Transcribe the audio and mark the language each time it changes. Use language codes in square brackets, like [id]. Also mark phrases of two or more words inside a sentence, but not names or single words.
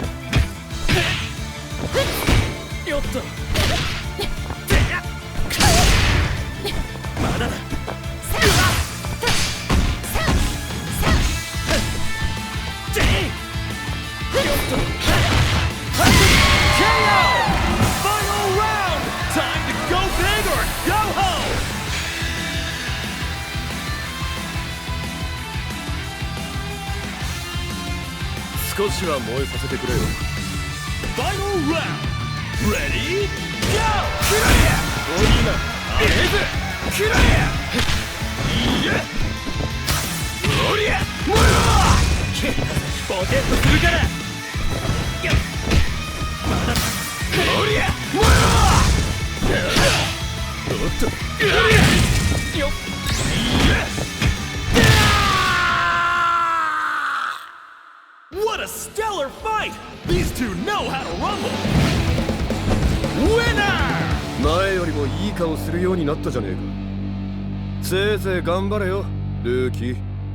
[ja] よっとまだださあジェイよっと KO! [en] Final round! Time to go big or go home! [ja] 少しは燃えさせてくれよ [en] Final round! Ready? Go! キラリアオリーナアレーズキラリアいやオリア燃えろポケットするからまだオリア燃えろおっとオリアよっいや What a stellar fight! These two know how to rumble! Winner! [ja] 前よりもいい顔するようになったじゃねえか。せいぜい頑張れよ、ルーキー。